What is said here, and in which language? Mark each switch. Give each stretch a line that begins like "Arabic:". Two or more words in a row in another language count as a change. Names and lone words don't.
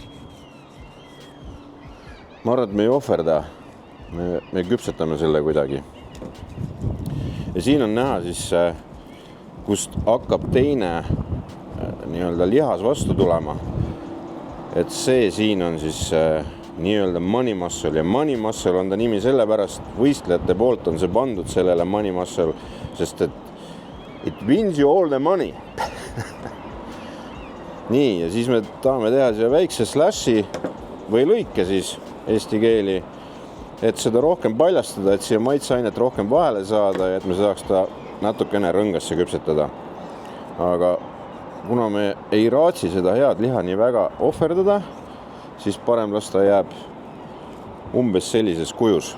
Estonian: Ma arvan, et me ei ohverda, me küpsetame selle kuidagi. Ja siin on näha siis, kust hakkab teine nii-öelda lihas vastu tulema. Et see siin on siis nii-öelda
English: money muscle
Estonian: ja
English: money muscle
Estonian: on ta nimi sellepärast, võistlejate poolt on see pandud sellele
English: money muscle,
Estonian: sest et
English: it wins you all the money.
Estonian: Nii, ja siis me tahame teha siia väikse slashi või lõike siis eesti keeli, et seda rohkem paljastada, et siia maitseainet rohkem vahele saada ja et me saaks ta natukene rõngasse küpsetada. Aga kuna me ei raatsi seda head liha nii väga ohverdada, siis parem las ta jääb umbes sellises kujus.